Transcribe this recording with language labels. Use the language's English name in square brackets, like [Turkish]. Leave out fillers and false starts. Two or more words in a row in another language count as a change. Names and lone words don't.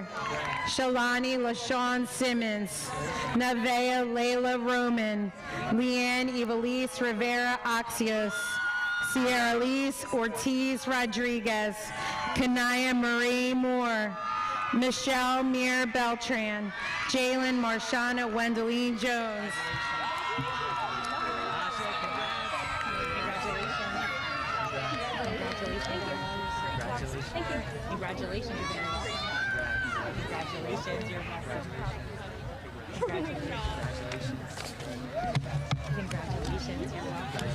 [English] Shalani LaShawn Simmons. Navea Layla Roman. Leanne Evelise Rivera Oxios. Sierra Lise Ortiz Rodriguez. Kanaya Marie Moore. Michelle Mir Beltran. Jalen Marshana Wendeline Jones. Congratulations, you're very welcome. Congratulations, you're welcome. Congratulations, you're welcome.